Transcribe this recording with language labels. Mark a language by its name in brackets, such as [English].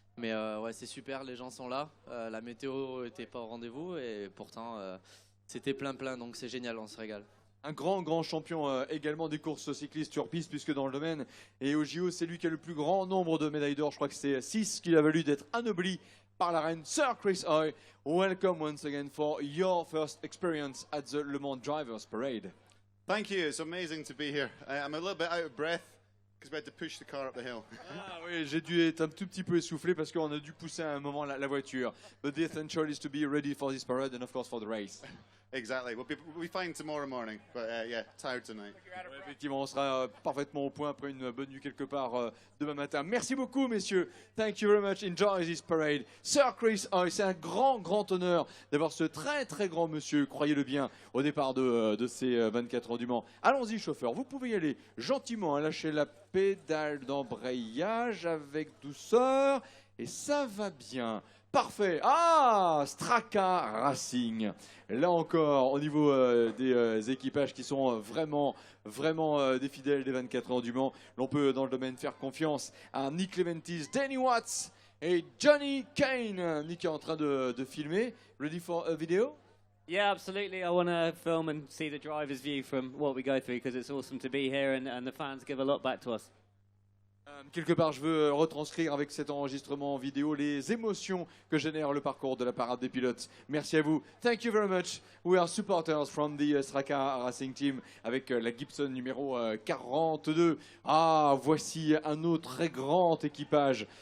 [French] Mais ouais, c'est super, les gens sont là. La météo n'était pas au rendez-vous et pourtant c'était plein, donc c'est génial, on se régale. Un grand champion également des courses cyclistes sur piste, puisque dans le domaine et au JO, c'est lui qui a le plus grand nombre de médailles d'or. Je crois que c'est 6 qu'il a valu d'être anobli par la reine Sir Chris Hoy. [English] Welcome once again for your first experience at the Le Mans Drivers Parade. Thank you. It's amazing to be here. I'm a little bit out of breath because we had to push the car up the hill. [French] Ah oui, j'ai dû être un tout petit peu essoufflé parce qu'on a dû pousser à un moment la voiture. [English] But the essential is to be ready for this parade and of course for the race. Exactly. We'll be fine tomorrow morning, but yeah, tired tonight. [French] Ouais, effectivement, on sera parfaitement au point après une bonne nuit quelque part demain matin. Merci beaucoup, messieurs. [English] Thank you very much. Enjoy this parade. [French] Sir Chris Hoy, c'est un grand honneur d'avoir ce très grand monsieur, croyez-le bien, au départ de ces 24 heures du Mans. Allons-y, chauffeur. Vous pouvez y aller gentiment, lâcher la pédale d'embrayage avec douceur et ça va bien. Parfait. Ah, Straka Racing. Là encore, au niveau des équipages qui sont vraiment des fidèles des 24 heures du Mans, l'on peut dans le domaine faire confiance à Nick Leventis, Danny Watts et Johnny Kane. Nick est en train de filmer. [English] Ready for a video? Yeah, absolutely. I want to film and see the driver's view from what we go through because it's awesome to be here and the fans give a lot back to us. [French] Quelque part, je veux retranscrire avec cet enregistrement vidéo les émotions que génère le parcours de la parade des pilotes. Merci à vous. [English] Thank you very much. We are supporters from the Straka Racing Team [French] avec la Gibson numéro 42. Ah, voici un autre très grand équipage.